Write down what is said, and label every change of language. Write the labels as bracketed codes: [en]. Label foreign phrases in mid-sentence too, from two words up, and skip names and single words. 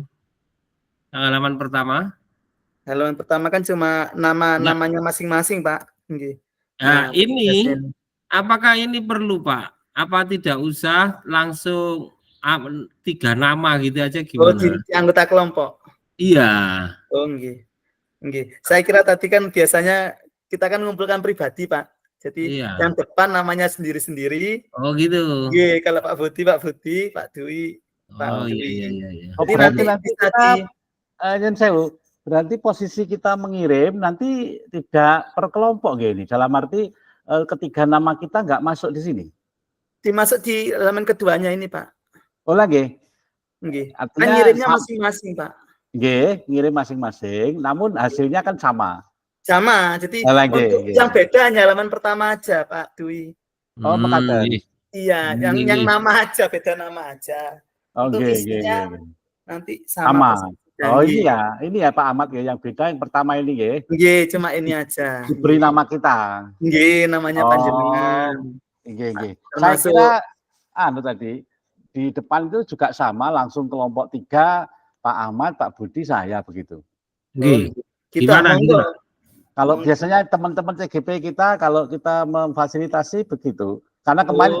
[id] Yang halaman pertama? Halaman pertama kan cuma Ya. nama-namanya masing-masing, Pak. Nggih. Nah, Nah, ini ini. apakah ini perlu, Pak? Apa tidak usah langsung 3 nama gitu aja Oh, gimana? di anggota kelompok. Iya. [jv] Oh, nggih. Nggih. [id] Saya kira tadi kan biasanya kita kan mengumpulkan pribadi, Pak. Jadi Iya. yang depan namanya sendiri-sendiri. Oh gitu. Nggih, kalau Pak Budi, Pak Dwi, Pak Oh iya iya Dwi. iya iya. Oh, Jadi berarti nanti nanti bisa kita [jv] nyun sewu, [id] berarti posisi kita mengirim nanti tidak per kelompok gini. Dalam arti ketiga nama kita nggak masuk di sini. dimasuk di halaman keduanya ini, Pak. Oh lagi. Nggih. Kan Artinya ngirimnya masing-masing, Pak. nggih, ngirim masing-masing, namun hasilnya kan sama. Sama. Jadi Oh, lagi, untuk nggih. yang beda hanya halaman pertama aja, Pak Dwi. [jv] Oh, mekaten. [id] Nggih. Iya, yang Nggih. nama aja, beda nama aja. Oh, Untuk [jv] nggih, nggih, [id] isinya nggih. nanti sama Sama. persis. Oh, Nggih. ini ya Pak Ahmad ya, yang beda yang pertama ini nggih. Nggih, cuma ini aja. Diberi Nggih. nama kita. Nggih, namanya Oh, panjenengan. [jv] nggih, nggih. [id] Saya Termasuk kira tadi di depan itu juga sama langsung kelompok 3 Pak Ahmad, Pak Budi, saya begitu. Nggih. kita Gimana gitu? monggo. Kalau Monggo. biasanya teman-teman CGP kita kalau kita memfasilitasi begitu. Karena kemarin